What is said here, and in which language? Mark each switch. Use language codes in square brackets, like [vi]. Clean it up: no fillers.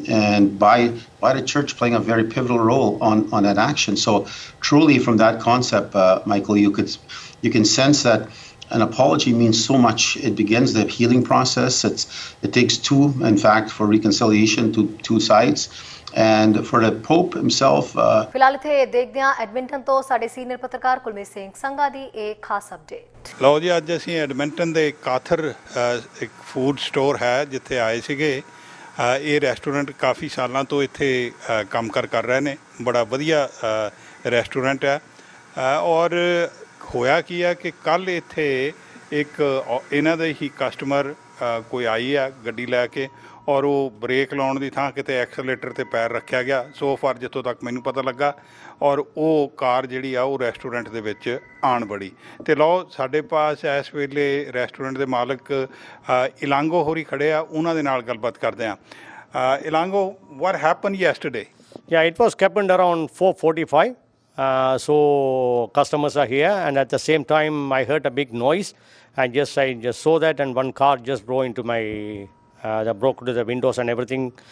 [en] And by the church playing a very pivotal role on that action. So truly from that concept, Michael, you can sense that an apology means so much. It begins the healing process. It takes two, in fact, for reconciliation to two sides. And for the Pope himself. [pa] ਫਿਲਹਾਲ ਇੱਥੇ ਦੇਖਦੇ ਹਾਂ Edmonton ਤੋਂ ਸਾਡੇ senior ਪੱਤਰਕਾਰ ਕੁਲਮੀਤ ਸਿੰਘ ਸੰਘਾ ਦੀ ਇਹ ਖਾਸ update. ਲਓ ਜੀ, ਅੱਜ ਅਸੀਂ ਐਡਮਿੰਟਨ ਦੇ ਕਾਥਰ ਇੱਕ ਫੂਡ ਸਟੋਰ ਹੈ ਜਿੱਥੇ ਆਏ ਸੀਗੇ। ਇਹ ਰੈਸਟੋਰੈਂਟ ਕਾਫੀ ਸਾਲਾਂ ਤੋਂ ਇੱਥੇ ਕੰਮ ਕਰ ਰਹੇ ਨੇ। ਬੜਾ ਵਧੀਆ ਰੈਸਟੋਰੈਂਟ ਹੈ। ਔਰ ਹੋਇਆ ਕੀ ਹੈ ਕਿ ਕੱਲ੍ਹ ਇੱਥੇ ਇੱਕ ਇਹਨਾਂ ਦੇ ਹੀ ਕਸਟਮਰ ਕੋਈ ਆਈ ਆ ਗੱਡੀ ਲੈ ਕੇ, ਔਰ ਉਹ ਬ੍ਰੇਕ ਲਾਉਣ ਦੀ ਥਾਂ ਕਿਤੇ ਐਕਸਲੇਟਰ 'ਤੇ ਪੈਰ ਰੱਖਿਆ ਗਿਆ। ਸੋ ਫਾਰ ਜਿੱਥੋਂ ਤੱਕ ਮੈਨੂੰ ਪਤਾ ਲੱਗਾ, ਔਰ ਉਹ ਕਾਰ ਜਿਹੜੀ ਆ ਉਹ ਰੈਸਟੋਰੈਂਟ ਦੇ ਵਿੱਚ ਆਣ ਬੜੀ। ਅਤੇ ਲਓ, ਸਾਡੇ ਪਾਸ ਇਸ ਵੇਲੇ ਰੈਸਟੋਰੈਂਟ ਦੇ ਮਾਲਕ ਇਲਾਂਗੋ ਹੋਰੀ ਖੜ੍ਹੇ ਆ, ਉਹਨਾਂ ਦੇ ਨਾਲ ਗੱਲਬਾਤ ਕਰਦੇ ਹਾਂ। [en] Ilango, what happened yesterday? Yeah, it was happened around 4:45. So customers are here, and at the same time I heard a big noise. I just saw that, and one car just drove into my that broke to the windows and everything.